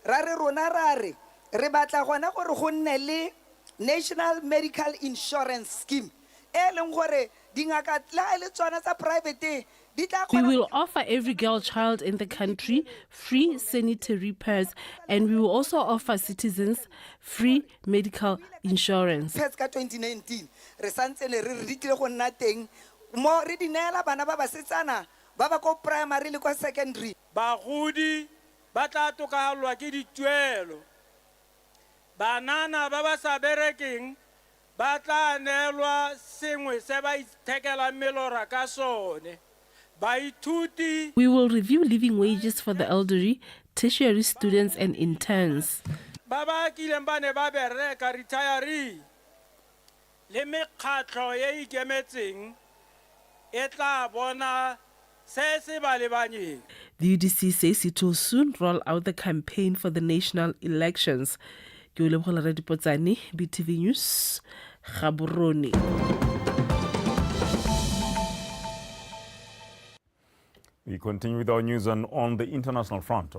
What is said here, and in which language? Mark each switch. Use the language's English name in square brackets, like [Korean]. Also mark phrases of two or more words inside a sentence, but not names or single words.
[English] National Medical Insurance Scheme. We will offer every girl child in the country free sanitary pads, and we will also offer citizens free medical insurance. [Tswana] 2019 primary le kwa secondary. Bagodi ba tla tokahalwa ke dituelo. Banana ba ba sa berekeng ba tla neelwa sengwe se ba ithekela melora ka sone. [English] We will review living wages for the elderly, tertiary students and interns. [Tswana] Baba kileng ba ne ba bereka retiree le mekgatlo e ikemetseng e tla bona se se ba lebanyeng. [English] The UDC says it will soon roll out the campaign for the national elections. [Tswana] Ke Lebohela Radipotsane, BTV News, Gaborone. [English] We continue with our news on the international front.